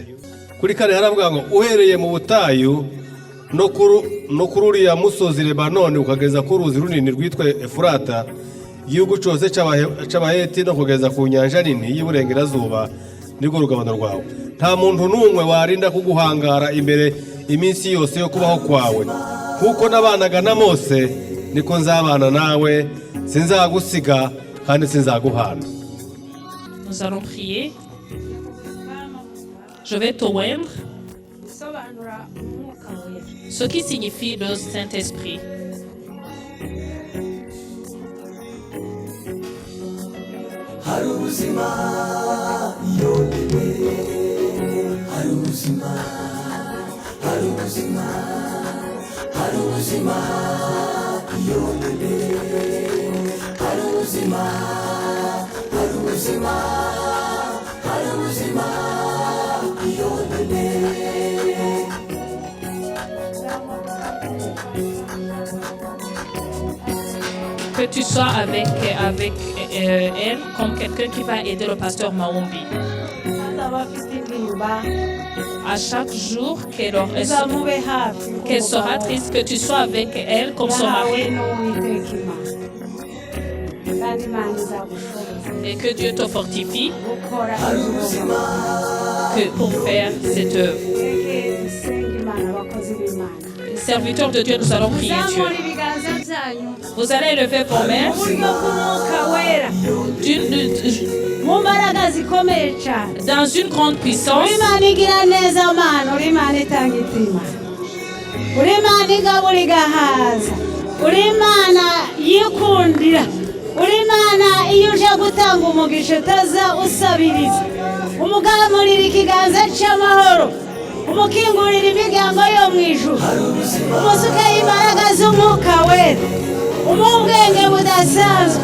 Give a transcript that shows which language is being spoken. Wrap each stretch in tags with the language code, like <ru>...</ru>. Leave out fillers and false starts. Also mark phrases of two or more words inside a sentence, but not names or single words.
<rw>Kuri kane haravuga ngo uhereye mu butayu no kuri uriya musozi Lebanoni ukageza ku ruzi runini rwitwa Efurata igihugu cyose cy'Abaheti no kugeza ku nyanja nini y'Iburengerazuba nirwo rugabano rwawe. Nta muntu n'umwe warinda kuguhangara imbere iminsi yose yo kubaho kwawe kuko nabanaga na Mose niko nzabana nawe sinzagusiga kandi sinzaguhana.</rw> <fr>Nous allons prier. Je vais t'oindre,</fr> <rw>bisobanura umwuka wera.</rw> <fr>ce qui signifie le Saint-Esprit.</fr> <rw>hari ubuzima iyo niwe hari ubuzima hari ubuzima hari ubuzima iyo niwe hari ubuzima hari ubuzima hari ubuzima iyo niwe</rw> <fr>Que tu sois avec elle comme quelqu'un qui va aider le pasteur Maombi.</fr> <rw>azaba afite intimba</rw> <fr>À chaque jour</fr> <rw>uzamube hafi</rw> <fr>qu'elle sera triste, que tu sois avec elle comme son</fr> <rw>yahawe</rw> <fr>mari.</fr> <rw>n'uwiteka imana kandi imana izagushoboza</rw> <fr>Et que Dieu te fortifie</fr> <rw>gukora ibyo</rw> <fr>pour faire cette œuvre.</fr> <rw>Mwebwe dusenga imana abakozi b'imana</rw> <fr>Serviteurs de Dieu, nous allons prier Dieu.</fr> <rw>muzamura ibiganza byanyu</rw> <fr>Vous allez lever vos mains</fr> <rw>mu buryo bw'umwuka wera</rw> <fr>d'une-</fr> <rw>mu mbaraga zikomeye cyane</rw> <fr>dans une grande puissance.</fr> <rw>uri imana igira neza mana uri imana itanga itima uri imana igabura igahaza uri imana yikundira uri imana iyo uje gutanga umugisha utaza usabiriza umugamurira ikiganza cy'amahoro umukingurira imiryango yo mu ijuru umusukaho imbaraga z'umwuka wera umuha ubwenge budasanzwe</rw>